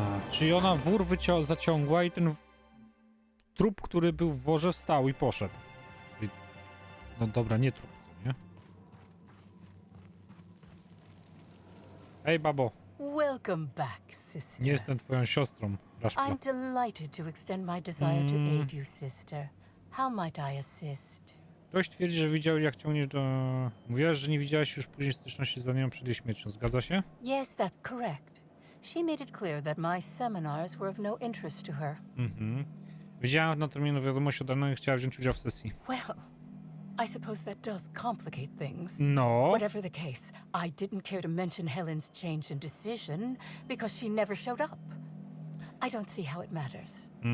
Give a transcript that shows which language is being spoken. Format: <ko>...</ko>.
<pl>Czyli ona wór zaciągła i ten trup, który był w worze, wstał i poszedł. No dobra, nie trup, nie? Hej, babo.</pl> <en>Welcome back, sister.</en> <pl>Nie jestem twoją siostrą.</pl> <en>I'm delighted to extend my desire to aid you, sister. How might I assist?</en> <pl>Ktoś twierdzi, że widział, jak ciągniesz do... Mówiłaś, że nie widziałaś już później styczności z nią przed jej śmiercią. Zgadza się?</pl> <en>Yes, that's correct. She made it clear that my seminars were of no interest to her.</en> <pl>Widziałem na terminie wiadomość od rana i chciała wziąć udział w sesji.</pl> <en>Well, I suppose that does complicate things.</en> <pl>No.</pl> <en>Whatever the case, I didn't care to mention Helen's change in decision because she never showed up. I don't see how it matters.</en>